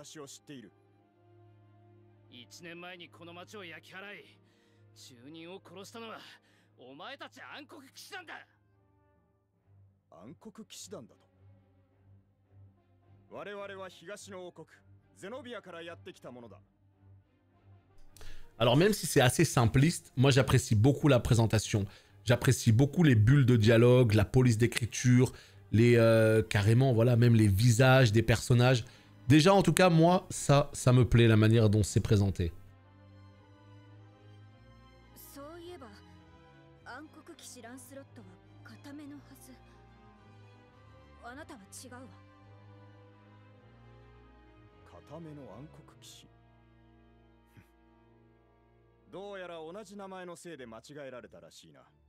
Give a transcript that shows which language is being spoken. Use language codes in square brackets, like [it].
[ja] 1年前にこの町を焼き払い住人を殺したのはお前たち暗黒騎士団だ。暗黒騎士団だと。我々は東の王国ゼノビアからやってきたものだ。 [fr] Alors même si c'est assez simpliste, moi j'apprécie beaucoup la présentation. J'apprécie beaucoup les bulles de dialogue, la police d'écriture, les carrément voilà même les visages des personnages. Déjà en tout cas moi ça me plaît la manière dont c'est présenté. [ja] そういえば暗黒騎士ランスロットは固めのはず。あなたは違うわ。固めの暗黒騎士。どうやら同じ名前のせいで間違えられたらしいな。